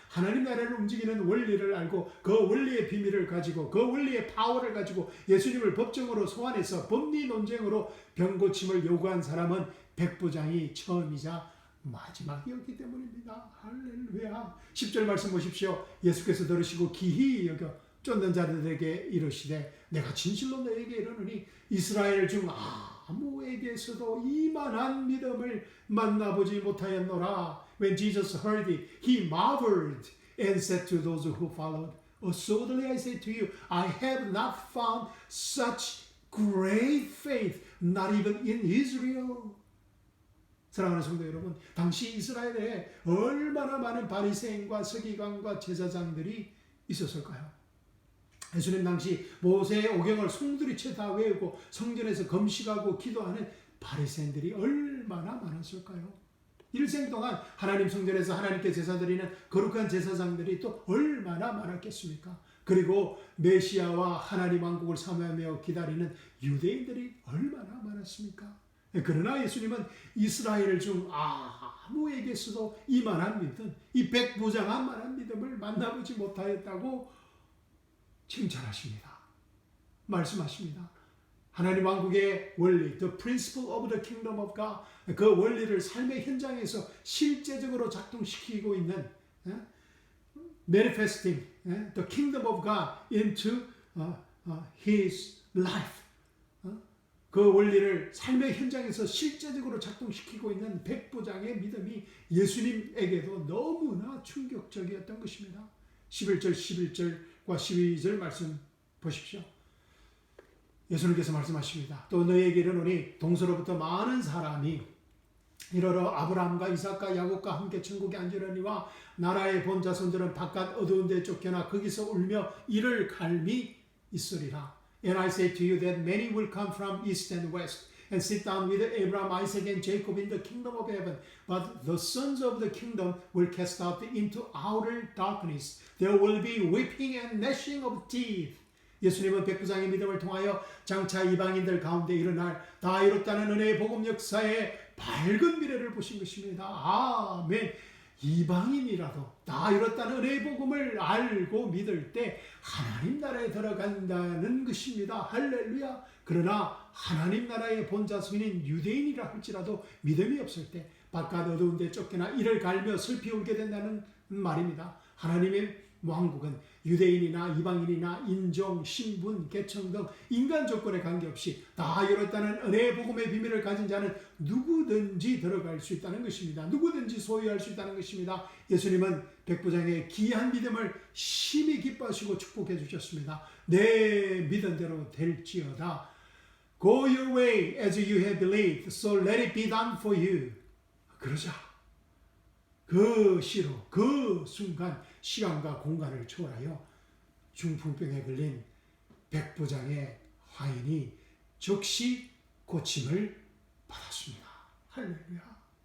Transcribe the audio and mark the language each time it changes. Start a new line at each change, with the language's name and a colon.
Korean: 하나님 나라를 움직이는 원리를 알고 그 원리의 비밀을 가지고 그 원리의 파워를 가지고 예수님을 법정으로 소환해서 법리 논쟁으로 병고침을 요구한 사람은 백부장이 처음이자 마지막이었기 때문입니다. 할렐루야. 10절 말씀 보십시오. 예수께서 들으시고 기히 여겨 쫓는 자들에게 이르시되 내가 진실로 너에게 이르노니 이스라엘 중 아무에게서도 이만한 믿음을 만나보지 못하였노라.
English: When Jesus heard it, he marveled and said to those who followed, Assuredly I say to you, I have not found such great faith, not even in Israel.
Korean: 사랑하는 성도 여러분, 당시 이스라엘에 얼마나 많은 바리새인과 서기관과 제사장들이 있었을까요? 예수님 당시 모세의 오경을 송두리째 다 외우고 성전에서 금식하고 기도하는 바리새인들이 얼마나 많았을까요? 일생 동안 하나님 성전에서 하나님께 제사 드리는 거룩한 제사장들이 또 얼마나 많았겠습니까? 그리고 메시아와 하나님 왕국을 사모하며 기다리는 유대인들이 얼마나 많았습니까? 그러나 예수님은 이스라엘 중 아무에게서도 이만한 믿음, 이 백부장한 믿음을 만나보지 못하였다고 칭찬하십니다. 말씀하십니다.
English: 하나님 왕국의 원리, the principle of the kingdom of God, 그 원리를 삶의 현장에서 실제적으로 작동시키고 있는 manifesting the kingdom of God into his life.
Korean: 그 원리를 삶의 현장에서 실제적으로 작동시키고 있는 백부장의 믿음이 예수님에게도 너무나 충격적이었던 것입니다. 11절과 12절 말씀 보십시오. 예수님께서 말씀하십니다. 또 너희에게 이르노니 동서로부터 많은 사람이 이르러 아브라함과 이삭과 야곱과 함께 천국에 앉으려니와 나라의 본 자손들은 바깥 어두운 데 쫓겨나 거기서 울며 이를 갈미 있으리라.
English: And I say to you that many will come from east and west and sit down with Abraham, Isaac, and Jacob in the kingdom of heaven. But the sons of the kingdom will cast out into outer darkness. There will be weeping and gnashing of teeth.
Korean: 예수님은 백부장의 믿음을 통하여 장차 이방인들 가운데 일어날 다 이뤘다는 은혜의 복음 역사의 밝은 미래를 보신 것입니다. 아멘. 이방인이라도 다 이뤘다는 은혜의 복음을 알고 믿을 때 하나님 나라에 들어간다는 것입니다. 할렐루야. 그러나 하나님 나라의 본자손인 유대인이라 할지라도 믿음이 없을 때 바깥 어두운 데 쫓겨나 이를 갈며 슬피 울게 된다는 말입니다. 하나님의 왕국은 유대인이나 이방인이나 인종, 신분, 계층 등 인간 조건에 관계없이 다 열었다는 은혜의 복음의 비밀을 가진 자는 누구든지 들어갈 수 있다는 것입니다. 누구든지 소유할 수 있다는 것입니다. 예수님은 백부장의 귀한 믿음을 심히 기뻐하시고 축복해 주셨습니다. 내 믿은 대로 될지어다.
English: Go your way as you have believed, so let it be done for you.
Korean: 그러자 그 시로 그 순간 시간과 공간을 초월하여 중풍병에 걸린 백부장의 화인이 즉시 고침을 받았습니다. 할렐루야.